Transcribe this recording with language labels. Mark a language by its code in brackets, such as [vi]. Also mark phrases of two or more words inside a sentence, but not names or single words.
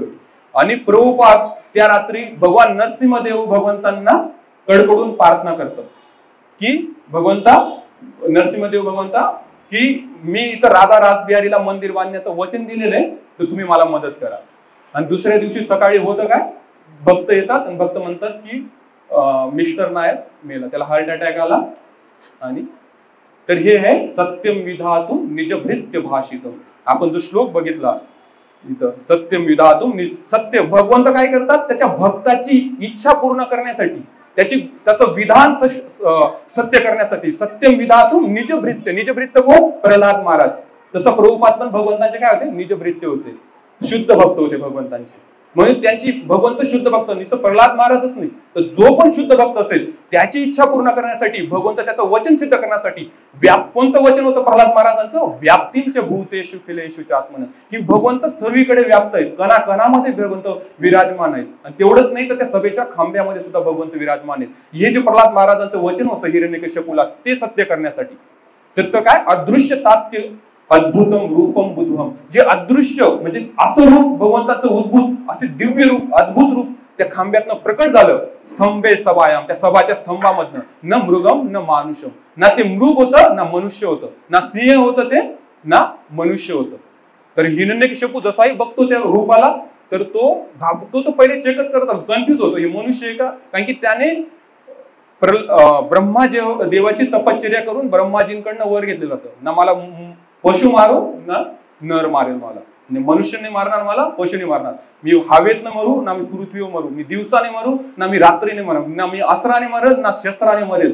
[mr] आणि प्रभुपाद त्या रात्री भगवान नरसिंहदेव भगवंतांना कडकडून प्रार्थना करतात की भगवंता, नरसिंहदेव भगवंता, की मी इथं राधा रासबिहारीला मंदिर बांधण्याचं वचन दिलेलं आहे, तर तुम्ही मला मदत करा. आणि दुसऱ्या दिवशी सकाळी होतं काय, भक्त येतात आणि भक्त म्हणतात की मिस्टर नायर मेला, त्याला [en] heart attack [mr] आला. आणि तर हे आहे [sa] सत्यम विधातुम निजभृत्य भाषितम. [mr] आपण जो श्लोक बघितला इथं, [sa] सत्यम विधातुम, [mr] सत्य भगवंत काय करतात, त्याच्या भक्ताची इच्छा पूर्ण करण्यासाठी, त्याचं विधान सत्य करण्यासाठी, [sa] सत्यम विधातुम निजभृत्य. [mr] निजभृत्य कोण? प्रल्हाद महाराज. तसं प्रभुपाद पण भगवंताचे काय होते? निजभृत्य होते, शुद्ध भक्त होते भगवंतांचे. म्हणून त्यांची भगवंत शुद्ध भक्त, नुसतं प्रल्हाद महाराजच नाही तर जो पण शुद्ध भक्त असेल त्याची इच्छा पूर्ण करण्यासाठी, भगवंत त्याचं वचन सिद्ध करण्यासाठी, कोणतं वचन होतं प्रल्हाद महाराजांचं? [sa] व्याप्तींच भूतेषु खिलेषु चात्मन, [mr] की भगवंत सर्वीकडे व्याप्त आहेत, कणाकणामध्ये भगवंत विराजमान आहेत. आणि तेवढंच नाही तर त्या सभेच्या खांब्यामध्ये सुद्धा भगवंत विराजमान आहेत. हे जे प्रल्हाद महाराजांचं वचन होतं हिरण्यकश्यपूला, ते सत्य करण्यासाठी. तर काय [sa] अदृश्य तात्य अद्भुतम रूपम बुद्धम, [mr] जे अदृश्य म्हणजे असं रूप भगवंताचं उद्भूत, असे दिव्य रूप, अद्भुत रूप त्या खांब्यातनं प्रकट झालं. [sa] स्तंभे सभायाम, [mr] त्या सभाच्या स्तंभामधनं, [sa] न मृगम न मानुषम, [mr] ना ते मृग होतं ना मनुष्य होतं, ना सिंह होतं ते ना मनुष्य होतं. तर हिरण्यकश्यपू जसाही बघतो त्या रूपाला तर तो घाबरतो, तो पहिले चेकच करत असतो, कन्फ्युज होतो, हे मनुष्य आहे का? कारण की त्याने ब्रह्मा देवाची तपश्चर्या करून ब्रह्माजींकडनं वर घेतलेलं होतं, ना मला पशु मारू ना नर मारेल, मला मनुष्याने मारणार, मला पशुने मारणार, मी हवेत न मरू ना मी पृथ्वीवर मरू, मी दिवसाने मरू ना मी रात्रीने मरू, ना मी अस्त्राने मरेल ना शस्त्राने मरेल.